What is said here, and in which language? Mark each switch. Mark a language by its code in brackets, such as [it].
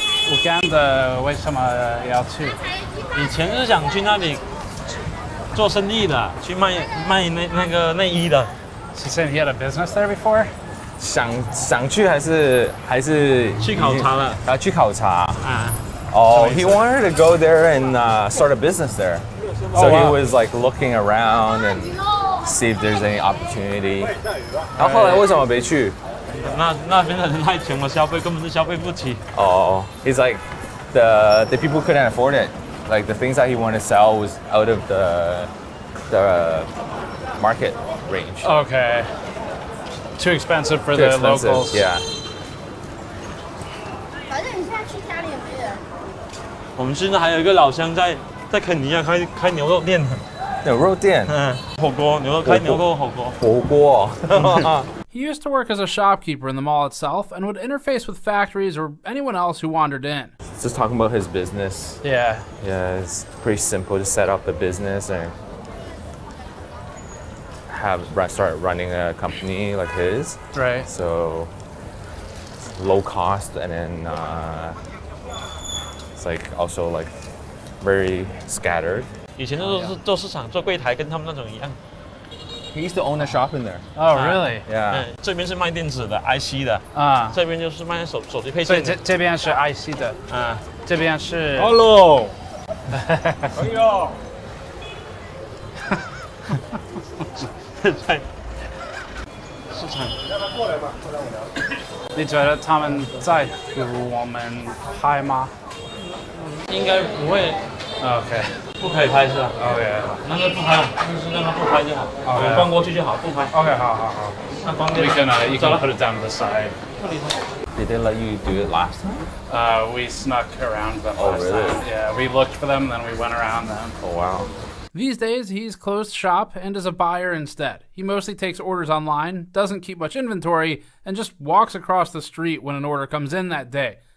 [zh] Uganda 为什么要去？以前是想去那里做生意的，去卖那个内衣的。 [en] He said he had a business there before. [zh] 想去还是去考察了？去考察。 [en] He wanted to go there and start a business there. So he was like looking around and see if there's any opportunity. [zh] 然后后来为什么没去？那边的人太穷了，消费根本就消费不起。 [en] He's like the people couldn't afford it. Like the things that he wanted to sell was out of the market range. Okay. Too expensive for the locals. Yeah. [zh] 反正你现在去家里也没人。我们现在还有一个老乡在肯尼亚开牛肉店。牛肉店。火锅牛肉开牛肉火锅。火锅。 [en] He used to work as a shopkeeper in the mall itself and would interface with factories or anyone else who wandered in. Just talking about his business. Yeah. Yeah, it's pretty simple to set up a business and start running a company like his. Right. So low cost and then it's like also like very scattered. [zh] 以前都是做市场做柜台，跟他们那种一样。 [en] He used to own a shop in there. Oh, really? Yeah. [zh] 这边是卖电子的 IC 的这边就是卖手机配件。所以这边是 IC 的这边是。 [en] Hello。 [zh] 哎呦。在市场。你觉得他们在图我们拍吗？应该不会。 [en] OK。 [zh] 不可以拍是吧 [en] ？OK。 [zh] 那就不拍，就是让他不拍就好。我逛过去就好，不拍。 OK， 好。那方便。 [en] You can put it down to the side. Did they let you do it last time? We snuck around them last time. Yeah, we looked for them, then we went around them. Oh wow. These days, he's closed shop and is a buyer instead. He mostly takes orders online, doesn't keep much inventory, and just walks across the street when an order comes in that day.